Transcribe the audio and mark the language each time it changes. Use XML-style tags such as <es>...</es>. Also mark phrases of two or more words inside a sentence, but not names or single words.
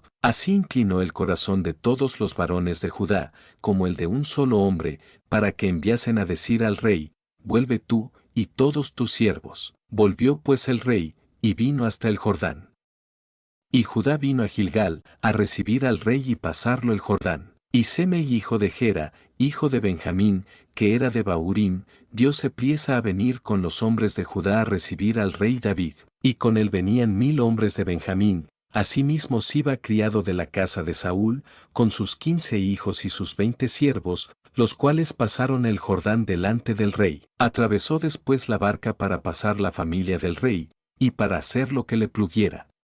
<es>Así inclinó el corazón de todos los varones de Judá, como el de un solo hombre, para que enviasen a decir al rey, vuelve tú, y todos tus siervos. Volvió pues el rey, y vino hasta el Jordán. Y Judá vino a Gilgal, a recibir al rey y pasarlo el Jordán. Y Semei hijo de Gera, hijo de Benjamín, que era de Bahurim, dióse priesa a venir con los hombres de Judá a recibir al rey David. Y con él venían 1000 hombres de Benjamín, asimismo Siba criado de la casa de Saúl, con sus 15 hijos y sus 20 siervos, los cuales pasaron el Jordán delante del rey. Atravesó después la barca para pasar la familia del rey, y para hacer lo que le pluguiera.</es>